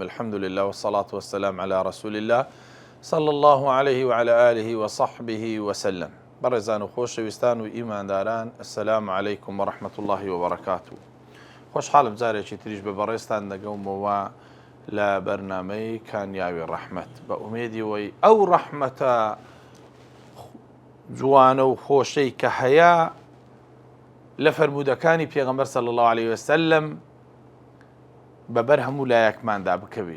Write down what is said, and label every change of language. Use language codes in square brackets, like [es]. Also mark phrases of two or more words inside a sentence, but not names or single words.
[ar] الحمد لله والصلاة والسلام على رسول الله صلى الله عليه وعلى آله وصحبه وسلم. [ckb] برزان وخۆشەویستان و ئیمانداران، [ar] السلام عليكم ورحمة الله وبركاته. [ckb] خۆشحاڵم جارێکی تریش بە بەڕێستان دەگەومەوە لە بەرنامەی کانیاوی ڕەحمەت، بە ئومێدیەوەی ئەو ڕەحمەتە جوانە و خۆشەی کە هەیە لە فەرموودەکانی پێغەمبەر [ar] صلی الله عليه وسلم [ckb] بەبەر هەموو لایەکماندا بکەوێ.